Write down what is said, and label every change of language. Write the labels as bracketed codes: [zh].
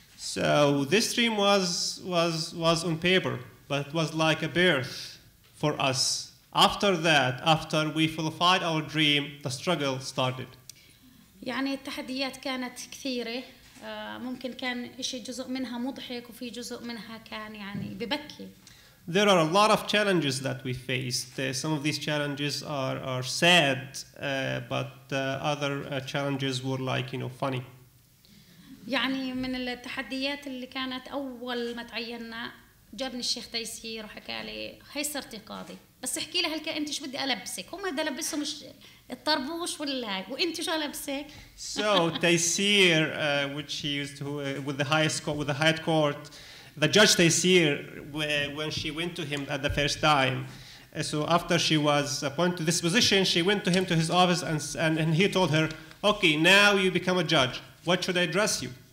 [en] So this dream was on paper, but it was like a birth for us. After that, after we fulfilled our dream, the struggle started. [ar] يعني التحديات كانت كثيره، ممكن كان شيء جزء منها مضحك وفي جزء منها كان يعني ببكي. [en] There are a lot of challenges that we faced. Some of these challenges are sad, but other challenges were like, funny. [ar] يعني من التحديات اللي كانت أول ما تعيننا جابني الشيخ تيسير وحكى لي هي صرتي قاضي، بس احكي لي هلك انت شو بدي البسك؟ هم بدي البسهم مش الطربوش ولا هاي، وانت شو البسك؟ [en] So Taysir, which he used to with the highest court, the judge Taysir, when she went to him at the first time, so after she was appointed to this position, she went to him to his office and he told her, okay, now you become a judge. What should I dress you?